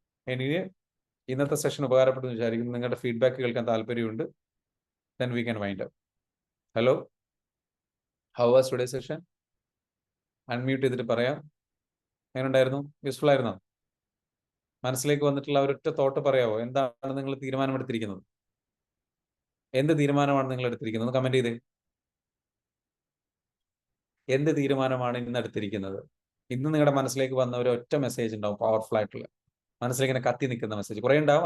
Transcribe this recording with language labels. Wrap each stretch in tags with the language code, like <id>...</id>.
<ml>Anyway, ഇന്നത്തെ session ഉപകാരപ്പെട്ടു എന്ന് വിചാരിക്കുന്നു. നിങ്ങളുടെ ഫീഡ്ബാക്ക് കേൾക്കാൻ താല്പര്യമുണ്ട്.</ml> <en>Then we can wind up. Hello, how was today's session?</en> <ml>Unmute ചെയ്തിട്ട് പറയാം. എങ്ങനെയുണ്ടായിരുന്നു? യൂസ്ഫുൾ ആയിരുന്നോ? മനസ്സിലേക്ക് വന്നിട്ടുള്ള ഒരൊറ്റ തോട്ട് പറയാവോ? എന്താണ് നിങ്ങൾ തീരുമാനമെടുത്തിരിക്കുന്നത്? എന്ത് തീരുമാനമാണ് നിങ്ങൾ എടുത്തിരിക്കുന്നത്? കമന്റ് ചെയ്തേ. എന്ത് തീരുമാനമാണ് ഇന്ന് എടുത്തിരിക്കുന്നത്? ഇന്ന് നിങ്ങളുടെ മനസ്സിലേക്ക് വന്ന ഒരു ഒറ്റ മെസ്സേജ് ഉണ്ടാവും, പവർഫുൾ ആയിട്ടുള്ള, മനസ്സിലേക്ക് ഇങ്ങനെ കത്തി നിൽക്കുന്ന മെസ്സേജ് കുറെ ഉണ്ടാവും.</ml>